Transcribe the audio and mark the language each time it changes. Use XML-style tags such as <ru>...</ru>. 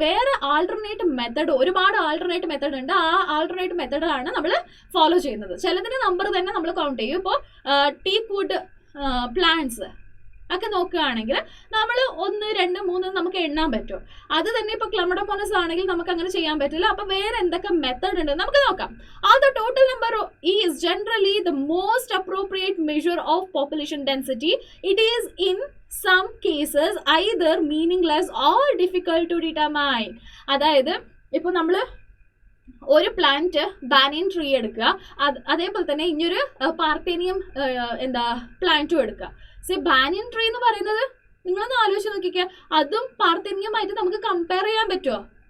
<ml>വേറെ alternate method, ഒരുപാട് alternate method ഉണ്ട്. ആ ആൾട്ടർനേറ്റ് മെത്തഡാണ് നമ്മൾ ഫോളോ ചെയ്യുന്നത്. ചിലതിന് നമ്പർ തന്നെ നമ്മൾ കൗണ്ട് ചെയ്യും. ഇപ്പോൾ ടീക്വുഡ് പ്ലാന്റ്സ് ഒക്കെ നോക്കുകയാണെങ്കിൽ നമ്മൾ 1, 2, 3 നമുക്ക് എണ്ണാൻ പറ്റും. അത് തന്നെ ഇപ്പൊ ക്ലെമഡോമോണസ് ആണെങ്കിൽ നമുക്ക് അങ്ങനെ ചെയ്യാൻ പറ്റില്ല. അപ്പൊ വേറെ എന്തൊക്കെ മെത്തേഡ് ഉണ്ട് നമുക്ക് നോക്കാം.</ml> <en>The total number is generally the most appropriate measure of population density. It is in some cases either meaningless or difficult to determine.</en> <ml>അതായത് ഇപ്പൊ നമ്മൾ ഒരു പ്ലാന്റ് ബാനിയൻ ട്രീ എടുക്കുക, അതേപോലെ തന്നെ ഇനിയൊരു പാർത്തേനിയം പ്ലാന്റും എടുക്കുക. ബാനിയൻ ട്രീ എന്ന് പറയുന്നത് നിങ്ങളൊന്ന് ആലോചിച്ച് നോക്കിക്കുക, അതും പാർത്തേനിയമായിട്ട് നമുക്ക് കമ്പയർ ചെയ്യാൻ പറ്റുമോ?</ml>